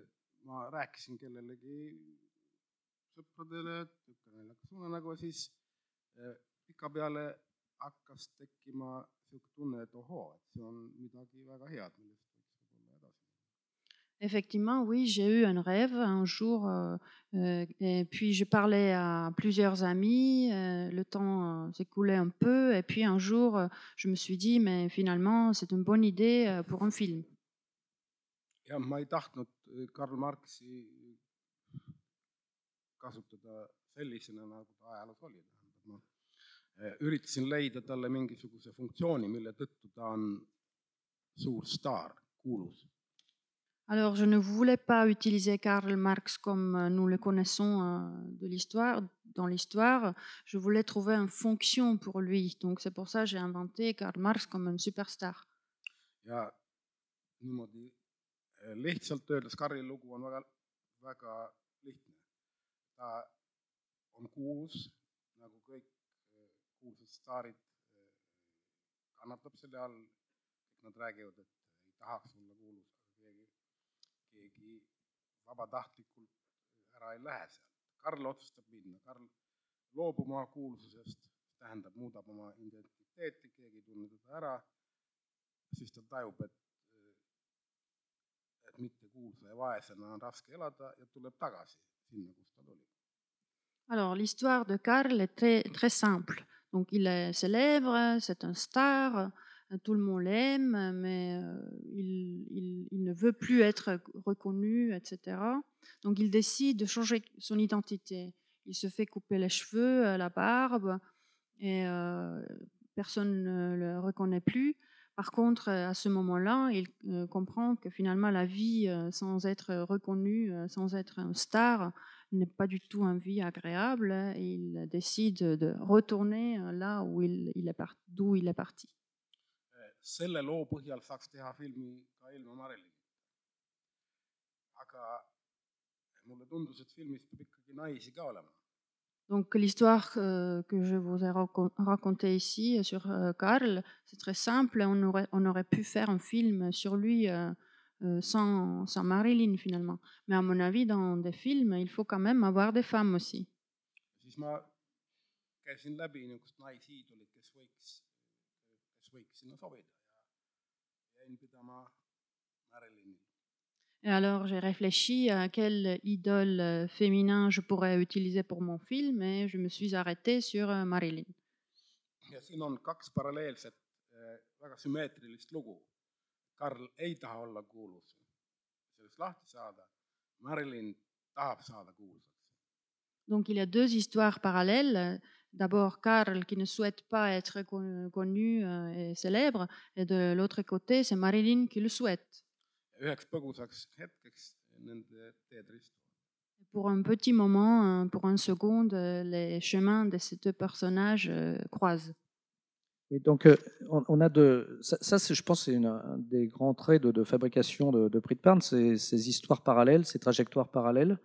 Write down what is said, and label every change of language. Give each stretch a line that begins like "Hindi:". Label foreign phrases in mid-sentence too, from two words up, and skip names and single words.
Estonian: ma rääkisin kellelegi sõpradele, et niisugune naljakas unenägu, ja siis pikapeale hakkas tekkima niisugune tunne, et ohoo, et see on midagi väga head, millest võiks võib-olla edasi.
French: Effectivement, oui, j'ai eu un rêve un jour, et puis je parlais à plusieurs amis, le temps s'écoulait un peu, et puis un jour, je me suis dit, mais finalement, c'est une bonne idée pour un film.
Estonian: Jah, ma ei tahtnud Karl Marxi kasutada sellisena, nagu ta ajaloos oli. Ma üritasin leida talle mingisuguse funktsiooni, mille tõttu ta on suur staar, kuulus.
French: Alors, je ne voulais pas utiliser Karl Marx comme nous le connaissons dans l'histoire. Je voulais trouver une fonction pour lui. Donc, c'est pour ça que j'ai inventé Karl Marx comme un superstar.
Estonian: Ja niimoodi lihtsalt öeldes Karli lugu on väga lihtne. Ta on kuulus, nagu kõik kuulsad staarid, kannatab selle all. Nad räägivad, et ei tahaks olla kuulus, keegi vabatahtlikult ära ei lähe sealt. Karl otsustab minna. Karl loobub oma kuulsusest, tähendab, muudab oma identiteeti, keegi ei tunne teda ära, siis ta tajub, et mitte kuulsa ja vaesena on raske elada ja tuleb tagasi sinna, kus ta tuli.
French: Alors, l'histoire de Karl est très, très simple. Donc, il est célèbre, c'est un star, tout le monde l'aime, mais il ne veut plus être reconnu, etc. Donc, il décide de changer son identité. Il se fait couper les cheveux, la barbe, et personne ne le reconnaît plus. Par contre, à ce moment-là, il comprend que finalement, la vie sans être reconnu, sans être un star, n'est pas du tout une vie agréable. Et il décide de retourner là où d'où il est parti.
Estonian: Selle loo põhjal saaks teha filmi ka ilma Marilyn. Aga mulle tundus, et filmis peab ikkagi naisi ka olema.
French: Donc l'histoire que je vous ai racontée ici sur Karl, c'est très simple. On aurait pu faire un film sur lui sans Marilyn finalement. Mais à mon avis, dans des films, il faut quand même avoir des femmes aussi.
Estonian: Siis ma käisin läbi niisugust naisiidolit, kes võiks sinna sobida ja jäin pidama Marilynil.
French: Et alors j'ai réfléchi à quel idole féminin je pourrais utiliser pour mon film et je me suis arrêtée sur Marilyn.
Estonian: Ja siin on kaks paralleelset, väga sümmeetrilist lugu. Karl ei taha olla kuulus, sellest lahti saada. Marilyn tahab saada kuulsaks.
French: Donc il y a deux histoires parallèles. D'abord Karl qui ne souhaite pas être connu et célèbre, et de l'autre côté c'est Marilyn qui le souhaite.
Estonian: Üheks põgusaks hetkeks nende teed ristuvad.
French: Pour un petit moment, pour une seconde, les chemins de ces deux personnages croisent. Oui, donc on a ça je pense, c'est un des grands traits de fabrication de Pridparn, ces histoires parallèles, ces trajectoires parallèles.